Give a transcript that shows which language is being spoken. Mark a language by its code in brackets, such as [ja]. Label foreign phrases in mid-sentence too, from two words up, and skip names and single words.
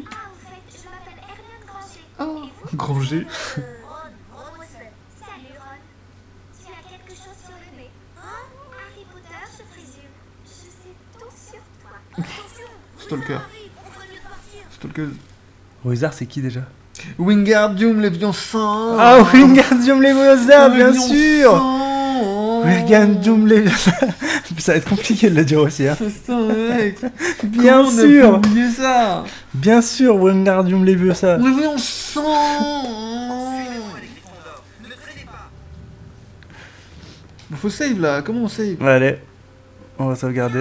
[fr] Ah, au fait, je m'appelle Hermione Granger. Oh, Granger. Ron Weasley. Salut, Ron. Tu as quelque chose sur le nez. Hein? Harry Potter, je présume. Je sais tout sur toi. Attention. Stalker. Harry, on ferait mieux de partir. Stalkeuse. Wizard, c'est qui déjà? Wingardium Leviosa. Ah, Wingardium Leviosa, bien Leviosa. sûr. Wingardium Leviosa. Ça va être compliqué de le dire aussi, hein. Putain, mec. Bien Comment on a sûr. pu oublier ça. Bien sûr, Wingardium Leviosa. Leviosa. Suivez-moi, les Gryffondors. Ne traînez pas. Faut save là, comment on save? Allez, on va sauvegarder.